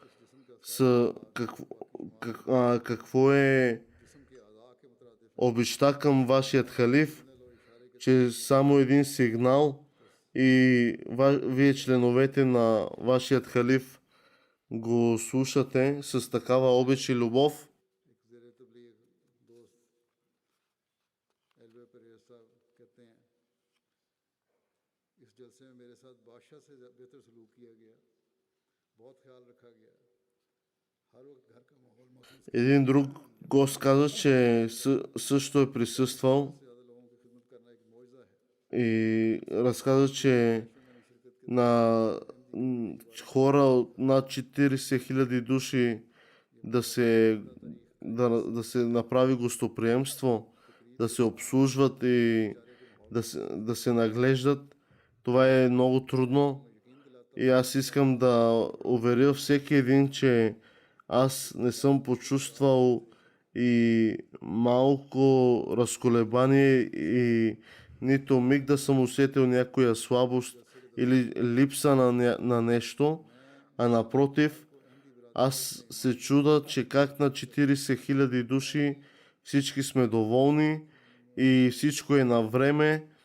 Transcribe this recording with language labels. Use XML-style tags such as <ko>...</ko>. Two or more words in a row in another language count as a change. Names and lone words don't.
<bg>какво е обичта към вашият халиф, че само един сигнал и вие членовете на вашият халиф го слушате с такава обич и любов.</bg> <ur>ایلوے پریز صاحب کہتے ہیں اس جلسے میں میرے ساتھ بادشاہ سے بہتر سلوک کیا گیا، بہت خیال رکھا گیا، ہر وقت گھر کا ماحول محسوس</ur> <bg>Един друг гост каза, че също е присъствал</bg> <ur>سے زیادہ لوگوں کی خدمت کرنا ایک معجزہ ہے.</ur> <bg>и разказа, че</bg> <ur>میں نے شرکت کی</ur> <bg>на хора от над 40 000 души да се направи гостоприемство, да се обслужват и да се наглеждат. Това е много трудно и аз искам да уверя всеки един, че аз не съм почувствал и малко разколебание и нито миг да съм усетил някоя слабост или липса на нещо, а напротив, аз се чуда, че как на 40 000 души всички сме доволни и всичко е на време.</bg>